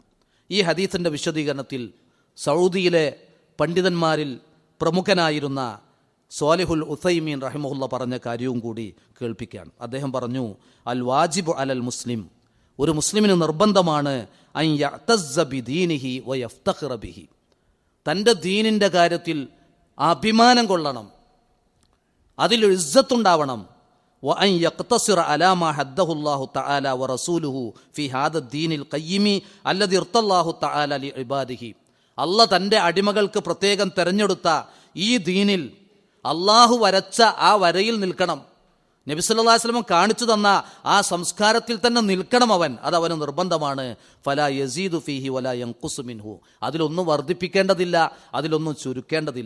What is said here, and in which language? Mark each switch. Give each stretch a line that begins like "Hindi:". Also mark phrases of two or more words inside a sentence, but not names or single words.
Malayalam: ഈ ഹദീസിൻ്റെ വിശദീകരണത്തിൽ സൗദിയിലെ പണ്ഡിതന്മാരിൽ പ്രമുഖനായിരുന്ന സ്വാലിഹുൽ ഉസൈമീൻ റഹിമഹുല്ല പറഞ്ഞ കാര്യവും കൂടി കേൾപ്പിക്കുകയാണ്. അദ്ദേഹം പറഞ്ഞു,
Arabic: الواجب على المسلم,
Malayalam: ഒരു മുസ്ലിമിന് നിർബന്ധമാണ്
Arabic: أن يعتز بدينه ويفتخر به,
Malayalam: തൻ്റെ ദീനിൻ്റെ കാര്യത്തിൽ അഭിമാനം കൊള്ളണം, അതിൽ ഇസ്സത്തുണ്ടാവണം.
Arabic: وأن يقتصر على ما حده الله تعالى ورسوله في هذا الدين القيم الذي ارتضى الله تعالى لعباده.
Malayalam: അള്ളാഹ് തൻ്റെ അടിമകൾക്ക് പ്രത്യേകം തെരഞ്ഞെടുത്ത ഈ ദീനിൽ അള്ളാഹു വരച്ച ആ വരയിൽ നിൽക്കണം. നബി
Arabic: صلى الله عليه وسلم
Malayalam: കാണിച്ചു തന്ന ആ സംസ്കാരത്തിൽ തന്നെ നിൽക്കണം അവൻ. അത് അവന് നിർബന്ധമാണ്.
Arabic: فلا يزيد فيه ولا ينقص منه,
Malayalam: അതിലൊന്നും വർദ്ധിപ്പിക്കേണ്ടതില്ല, അതിലൊന്നും ചുരുക്കേണ്ടതില്ല.